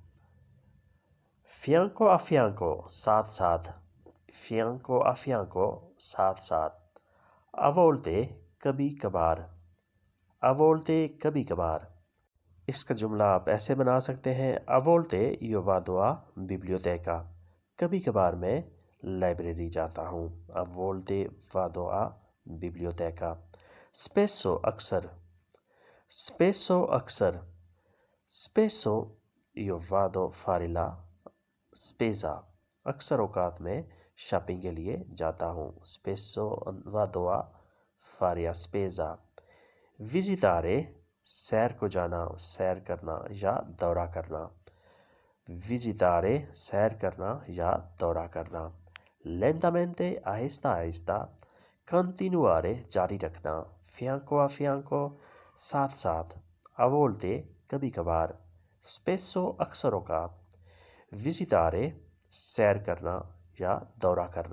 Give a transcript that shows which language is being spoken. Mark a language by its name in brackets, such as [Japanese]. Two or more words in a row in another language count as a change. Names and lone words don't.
[Italian] fianco a fianco [Hindi] साथ साथ, [Italian] fianco a fianco [Hindi] साथ साथ। अवोल्टे कभी कभार, अवोल्टे कभी कभार। इसका जुमला आप ऐसे बना सकते हैं, [Italian] a volte io vado a biblioteca, [Hindi] कभी कभार मैं लाइब्रेरी जाता हूँ। [Italian] अवोल्टे vado a biblioteca। स्पेसो अक्सर, स्पेसो अक्सर, स्पेसो io vado fare la spesa, [Hindi] अक्सर औकात में शॉपिंग के लिए जाता हूँ। [Italian] स्पेसो vado a fare la spesa। [Hindi] विजिटारे सैर को जाना, सैर करना या दौरा करना। विजिटारे सैर करना या दौरा करना। लेंटामेंटे आहिस्ता आहिस्ता, कंटिन्यूआरे जारी रखना, [Italian] fianco a fianco [Hindi] साथ साथ, अवोल्टे कभी कभार, स्पेसो अक्सर औकात, विजिटारे सैर करना या दौरा करना।